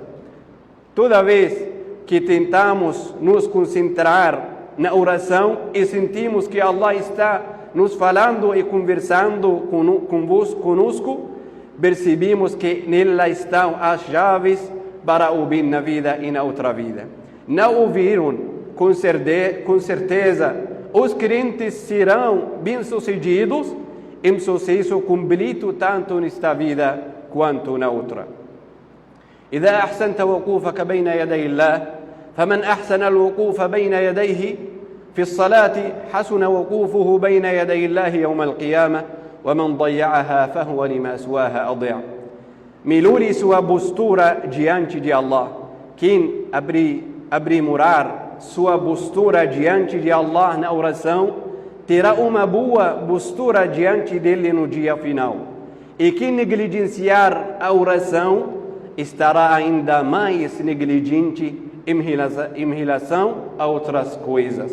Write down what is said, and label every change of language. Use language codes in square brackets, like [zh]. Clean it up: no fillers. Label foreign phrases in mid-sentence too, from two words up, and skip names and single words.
[pt] Toda vez que tentamos nos concentrar na oração e sentimos que Allah está nos falando e conversando conosco, percebemos que nela estão as chaves para o bem na vida e na outra vida. Não ouviram, com certeza, os crentes serão bem-sucedidos em sucesso completo tanto nesta vida quanto na outra. [ar] إذا أحسنت وقوفك بين يدي الله فمن أحسن الوقوف بين يديه في الصلاة حسن وقوفه بين يدي الله يوم القيامة ومن ضيعها فهو لما سواها أضيع. [pt] Melhore sua postura diante de Allah. Quem aprimorar sua postura diante de Allah na oração terá uma boa postura diante dele no dia final. E quem negligenciar a oração estará ainda mais negligente em relação a outras coisas.